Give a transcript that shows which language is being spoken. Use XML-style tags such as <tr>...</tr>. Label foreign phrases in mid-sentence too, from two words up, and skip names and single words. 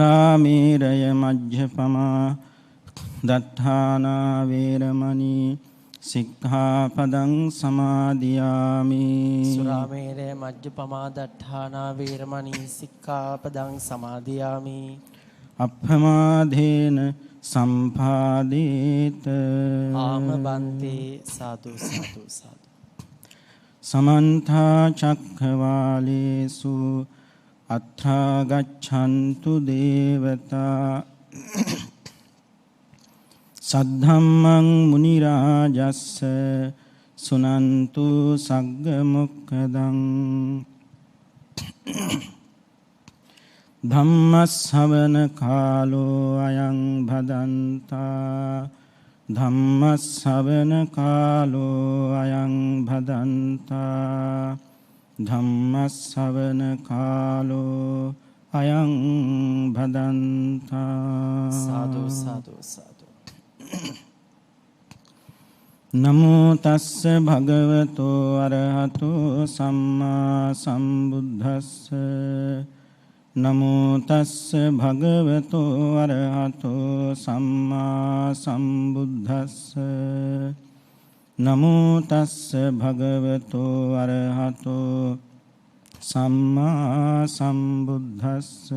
<pi>සුරාමේරය මජ්ජපමා දත්තානා වේරමණී සික්ඛාපදං සමාදියාමි. සුරාමේරය මජ්ජපමා දට්ඨානා වේරමණී සික්ඛාපදං සමාදියාමි. අප්පමාදේන සම්පාදේත ආමබන්තේ සාදු සාදු සාදු. සමන්ත චක්ඛවාලේසු අත්‍රා ගච්ඡන්තු දේවතා සද්ධම්මං මුනි රාජස්ස සුනන්තු සග්ග මොක්ඛදං ධම්මස්සවන කාලෝ අයං භදන්තා ධම්මස්සවන කාලෝ අයං භදන්තා ධම්මස්සවන කාලෝ අයං භදන්තා. සාදු සාදු සාදු. නමෝ තස්ස භගවතෝ අරහතෝ සම්මා සම්බුද්දස්ස නමෝ තස්ස භගවතෝ අරහතෝ සම්මා සම්බුද්දස්ස නමෝ තස්ස භගවතෝ අරහතෝ සම්මා සම්බුද්දස්ස.</pi>